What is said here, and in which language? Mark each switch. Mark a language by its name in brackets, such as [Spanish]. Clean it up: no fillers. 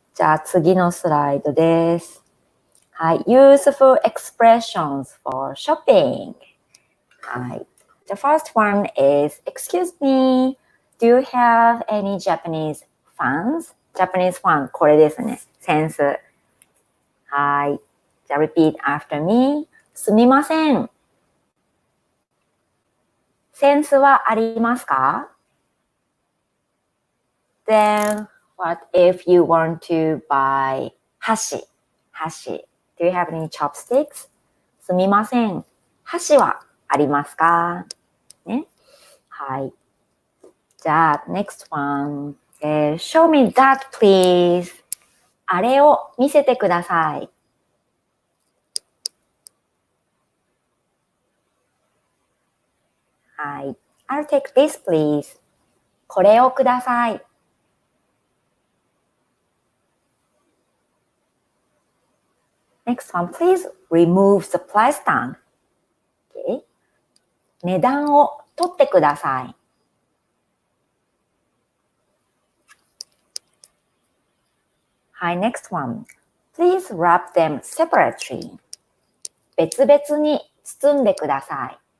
[Japanese] じゃあ次のスライドです。はい。 [English] Useful expressions for shopping. [Japanese] はい。 [English] The first one is, excuse me, do you have any Japanese fans? Japanese fan [Japanese] これですね。センス。はい。じゃあ [English] repeat after me. [Japanese] すみません。センスはありますか? [English] Then, what if you want to buy 箸? [Japanese] 箸。 [English] Do you have any chopsticks? [Japanese] すみません。箸はありますか?ね。はい。じゃあ、 [English] next one. Show me that, please. [Japanese] あれを見せてください。はい。 [English] I'll take this, please. [Japanese] これをください。 [English] Next one, please remove the price tag. Okay. [Japanese] 値段を取ってください。はい、 [English] next one. Please wrap them separately. [Japanese] 別々に包んでください。